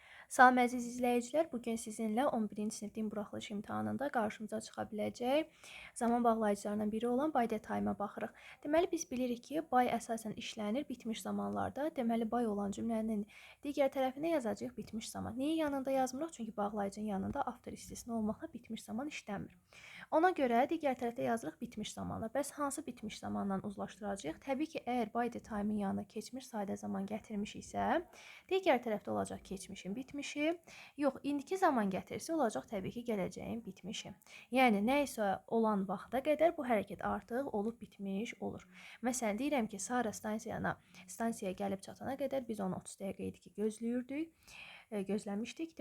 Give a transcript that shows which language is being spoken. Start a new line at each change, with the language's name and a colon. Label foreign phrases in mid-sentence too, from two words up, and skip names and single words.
Azerbaijani: Salam əziz izləyicilər, bugün sizinlə 11-ci sinif din buraxılış imtahanında qarşımıza çıxa biləcək zaman bağlayıcılarından biri olan
English: by the time-a
Azerbaijani: baxırıq. Deməli, biz bilirik ki, by əsasən işlənir bitmiş zamanlarda. Deməli, by olan cümlənin digər tərəfinə yazacağıq bitmiş zaman. Niyə yanında yazmırıq? Çünki bağlayıcının yanında avtor istisna olmaqla bitmiş zaman işləmir. Ona görə digər tərəfdə yazırıq bitmiş zamanla. Bəs hansı bitmiş zamanla uzlaşdıracağıq? Təbii ki, əgər
English: by the time-in
Azerbaijani: yanına keçmiş sadə zaman gətirmişiksə, digər tərəfdə olacaq keçmişin bitmişi. Yox, indiki zaman gətirsə olacaq təbii ki, gələcəyin bitmişi. Yəni nə isə olan vaxta qədər bu hərəkət artıq olub bitmiş olur. Məsələn, deyirəm ki, Sara stansiyaya gəlib çatana qədər biz onu 30 dəqiqə idi ki, gözləmişdik.